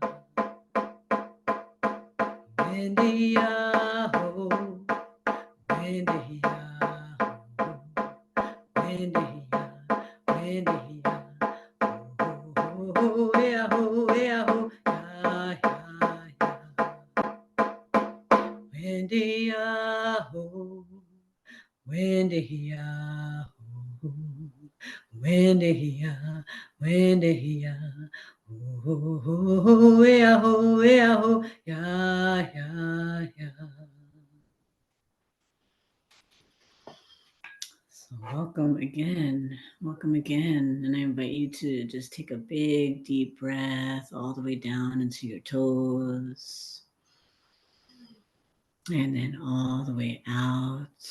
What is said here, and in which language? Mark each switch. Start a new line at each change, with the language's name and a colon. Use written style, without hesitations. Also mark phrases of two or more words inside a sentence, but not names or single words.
English: Wendy-ya-ho, Wendy-ya-ho, Wendy-ya, Wendy-ya, ho-ho-ho, ya-ho, ya-ho, ya-ya-ya. Wendy-ya-ho, Wendy-ya-ho, Wendeya, Wendeya, oh, yeah, ho, yeah, ho, yeah, yeah, yeah. So welcome again, and I invite you to just take a big, deep breath all the way down into your toes, and then all the way out.